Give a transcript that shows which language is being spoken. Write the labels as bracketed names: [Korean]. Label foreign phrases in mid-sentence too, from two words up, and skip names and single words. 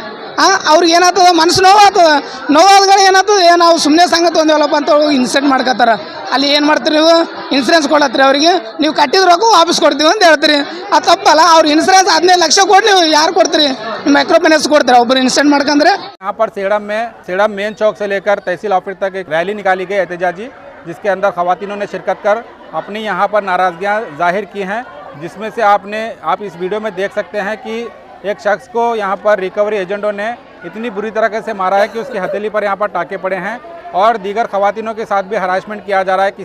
[Kannada] ಅವ್ರಿಗೆ ಏನಾಗ್ತದೆ, ಮನಸ್ಸು ನೋವಾದ್ಗಳು ಏನಾಗ್ತದೆ, ನಾವು ಸುಮ್ಮನೆ ಸಂಘ ತೊಂದೇವಲ್ಲಪ್ಪ ಅಂತ ಇನ್ಸೆಂಟ್ ಮಾಡ್ಕೊತಾರೆ. ಅಲ್ಲಿ ಏನು ಮಾಡ್ತೀರಿ ನೀವು? ಇನ್ಸೂರೆನ್ಸ್ ಕೊಡತ್ರಿ ಅವರಿಗೆ, ನೀವು ಕಟ್ಟಿದ್ರೆ ವಾಪಸ್ ಕೊಡ್ತೀವಿ ಅಂತ ಹೇಳ್ತೀರಿ, ಅದು ತಪ್ಪಲ್ಲ. ಅವ್ರು ಇನ್ಸೂರೆನ್ಸ್ 15 ಲಕ್ಷ ಕೊಟ್ಟು ನೀವು ಯಾರು ಕೊಡ್ತೀರಿ? [English] micro finance [Kannada] ಕೊಡ್ತೀರಾ ಒಬ್ಬರು ಇನ್ಸೆಂಟ್ ಮಾಡ್ಕಂದ್ರೆ? [Urdu] یہاں پر سیڑم مین چوک سے لے کر تحصیل آفس تک ایک ریلی نکالی گئی احتجاجی، جس کے اندر خواتینوں نے شرکت کر اپنی یہاں پر ناراضگیاں ظاہر کی ہیں، جس میں سے آپ اس ویڈیو میں دیکھ سکتے ہیں کہ ایک شخص کو یہاں پر [English] recovery agents [Urdu] نے اتنی بری طریقے سے مارا ہے کہ اس کی ہتھیلی پر یہاں پر ٹاکے پڑے ہیں، اور دیگر خواتینوں کے ساتھ بھی ہراسمنٹ کیا جا رہا ہے.